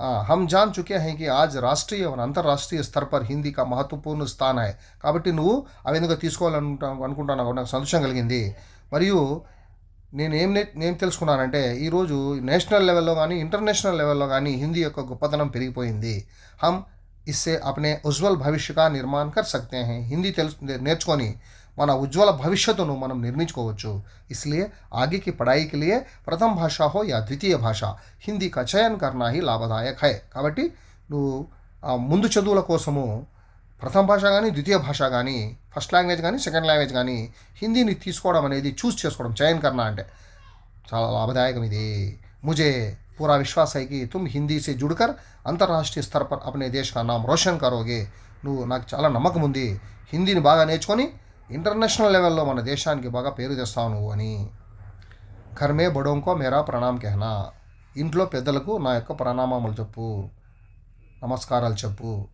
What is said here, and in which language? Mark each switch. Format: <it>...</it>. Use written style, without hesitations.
<hi>हम जान चुके हैं कि आज राष्ट्रीय और अंतर्राष्ट्रीय स्तर पर हिंदी का महत्वपूर्ण स्थान है.</hi> <te>కాబట్టి నువ్వు ఆ విధంగా తీసుకోవాలనుకుంటున్నావు నాకు సంతోషం కలిగింది. మరియు నేను తెలుసుకున్నానంటే ఈరోజు నేషనల్ లెవెల్లో కానీ ఇంటర్నేషనల్ లెవెల్లో కానీ హిందీ యొక్క గొప్పతనం పెరిగిపోయింది.</te> <hi>हम इससे अपने उज्ज्वल भविष्य का निर्माण कर सकते हैं.</hi> <te>హిందీ నేర్చుకొని మన ఉజ్వల భవిష్యత్తును మనం నిర్మించుకోవచ్చు.</te> <hi>इसलिए आगे की पढ़ाई के लिए प्रथम भाषा हो या द्वितीय भाषा हिंदी का चयन करना ही लाभदायक है.</hi> <te>కాబట్టి నువ్వు ముందు చదువుల కోసము ప్రథమ భాష కానీ ద్వితీయ భాష కానీ ఫస్ట్ లాంగ్వేజ్ కానీ సెకండ్ లాంగ్వేజ్ కానీ హిందీని తీసుకోవడం అనేది చూస్ చేసుకోవడం</te> <hi>చయన్ కర్నా</hi> <te>అంటే చాలా లాభదాయకం ఇది.</te> <hi>मुझे पूरा विश्वास है कि तुम हिंदी से जुड़कर अंतर्राष्ट्रीय स्तर पर अपने देश का नाम रोशन करोगे.</hi> <te>నువ్వు నాకు చాలా నమ్మకం ఉంది హిందీని బాగా నేర్చుకొని ఇంటర్నేషనల్ లెవెల్లో మన దేశానికి బాగా పేరు తెస్తావు నువ్వు అని.</te> <hi>घर में बड़ों को मेरा प्रणाम कहना.</hi> <te>ఇంట్లో పెద్దలకు నా యొక్క ప్రణామాములు చెప్పు నమస్కారాలు చెప్పు.</te>